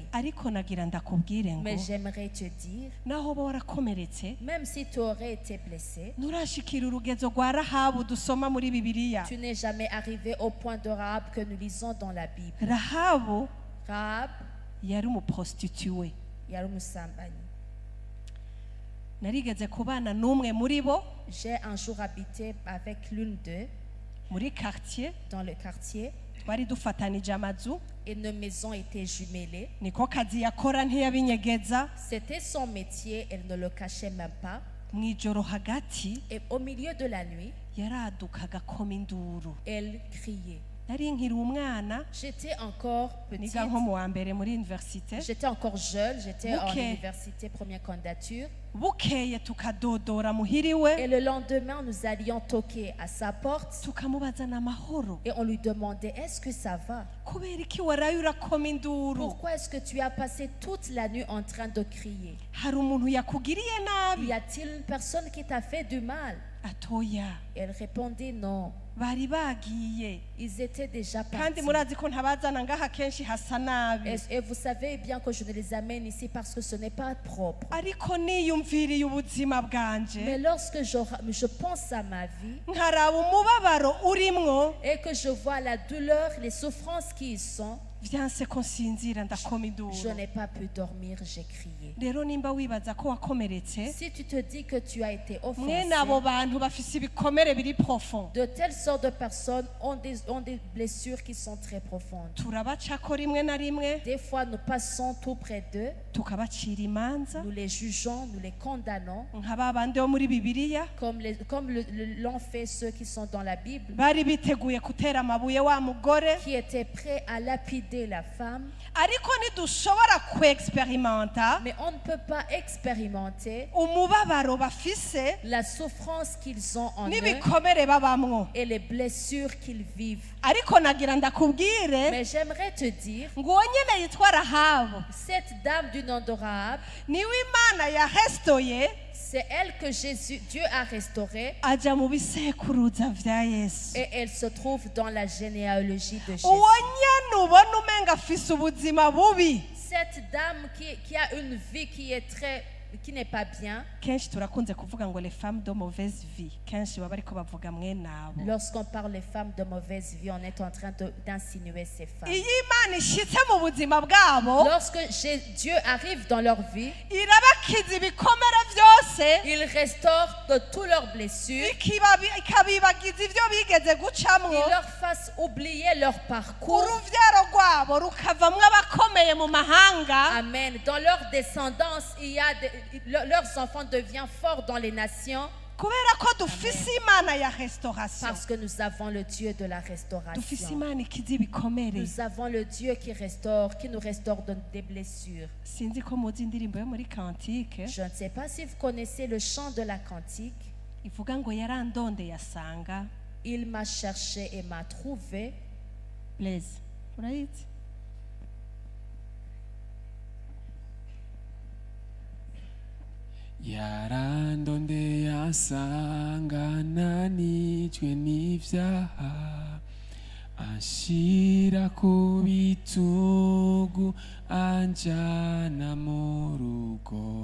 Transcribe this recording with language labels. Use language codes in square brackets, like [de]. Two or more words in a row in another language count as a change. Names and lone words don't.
[rn] Ariko nagira ndakubwire ngo [fr] Mais j'aimerais te dire, [rn] naho uba warakomeretse [fr] même si tu aurais été blessé, [rn] nturashikira urugezo rwa Rahabu dusoma muri Bibiliya. [fr] tu n'es jamais arrivé au point de Rahab que nous lisons dans la Bible. [rn] Rahabu [fr] Rahab, [rn] yari umuprostituwe. yari umusambanyi. Narigeze kubana n'umwe muri bo [fr] J'ai un jour habité avec l'une d'eux [rn] muri quartier, [fr] dans le quartier [rn] twari dufatanije amazu, [fr] et nos maisons étaient jumelées. [rn] niko kazi yakora ntiyabinyegeza. [fr] C'était son métier, elle ne le cachait même pas. [rn] Mwijoro hagati [fr] Et au milieu de la nuit, [rn] yaradukaga koma induru. [fr] elle criait. [rn] Nari nkiri umwana, [fr] J'étais encore petite, [rn] niga nko mu wa mbere muri universite, [fr] j'étais encore jeune, j'étais en Ok. université, première candidature. [rn] bukeye tukadodora muhiriwe, [fr] Et le lendemain, nous allions toquer à sa porte [rn] tukamubaza n'amahoro, [fr] et on lui demandait, est-ce que ça va? [rn] kubera iki waraye urakoma induru? [fr] Pourquoi est-ce que tu as passé toute la nuit en train de crier? [rn] Hari umuntu yakugiriye [fr] Y nabi? a-t-il une personne qui t'a fait du mal? [rn] Atoya, [fr] Elle répondait non. [rn] bari bagiye, [fr] Ils étaient déjà [rn] kandi [fr] partis. [rn] murazi ko ntabazana ngaha kenshi hasa nabi. [fr] Et vous savez bien que je ne les amène ici parce que ce n'est pas propre. [rn] Ariko niyumviriye ubuzima bwanje, [fr] Mais lorsque je pense à ma vie [rn] nkaraba umubabaro urimwo, [fr] et que je vois la douleur, les souffrances qui y sont, [rn] vyanse ko nsinzira ndakoma [fr] je [rn] induru. [fr] n'ai pas pu dormir, j'ai crié. [rn] Rero nimba wibaza ko wakomeretse, [fr] Si tu te dis que tu as été offensé, [rn] mwene abo bantu bafise ibikomere biri profond, [fr] de telles sortes de personnes ont des blessures qui sont très profondes. [rn] turabacako rimwe na rimwe, [fr] Des fois, nous passons tout près d'eux, [rn] tukabacira imanza [fr] nous les jugeons, nous les condamnons, [rn] nka ba bandi bo muri Bibiliya [fr] comme l'ont fait ceux qui sont dans la Bible, [rn] bari biteguye gutera amabuye wa mugore. [fr] qui étaient prêts à lapider la femme. [rn] Ariko ntidushobora kwexperimenta [fr] Mais on ne peut pas expérimenter [rn] umubabaro bafise [fr] la souffrance qu'ils ont en eux [rn] n'ibikomere babamwo. [fr] et les blessures qu'ils vivent. [rn] Ariko nagira ndakubwire [fr] Mais j'aimerais te dire, [rn] ngo uwo nyene yitwa Rahabu [fr] cette dame du nom de Rahab, [rn] niwe Imana yahestoye [fr] c'est elle que Dieu a restaurée [rn] aja mu bisekuruza vya Yesu. [fr] et elle se trouve dans la généalogie de Jésus. [rn] Uwo nyene ubona umenga afise ubuzima bubi, [fr] Cette dame qui a une vie qui n'est pas bien, [rn] kenshi turakunze kuvuga ngo [fr] les femmes de mauvaise vie, [rn] kenshi baba ariko bavuga mwene abo. [fr] lorsqu'on parle des femmes de mauvaise vie, on est en train d'insinuer ces femmes. [rn] Iyo Imana ishitse mu buzima bwabo, [fr] Lorsque Dieu arrive dans leur vie, [rn] irabakiza ibikomere vyose, [fr] il restaure de toutes leurs blessures, [rn] ikabibagiza ivyo bigeze gucamwo, [fr] il leur fasse oublier leur parcours. [rn] uruvyaro rwabo rukavamwo abakomeye mu mahanga. Amen. [fr] Dans leur descendance, leurs enfants deviennent forts dans les nations [rn] Kubera ko dufise Imana ya restauration, [fr] parce que nous avons le Dieu de la [rn] dufise [fr] restauration. [rn] Imana ikiza ibikomere. [fr] Nous avons le Dieu qui nous restaure des blessures. [rn] Sinzi ko muzi indirimbo yo muri Kantike [fr] Je ne sais pas si vous connaissez le chant de la cantique. [rn] ivuga ngo yarandondeye asanga. [fr] Il m'a cherché et m'a trouvé. [rn] Blaise, urayizi? yarandondeye asanga nanijwe n'ivyaha anshira ku bitugu anjana mu rugo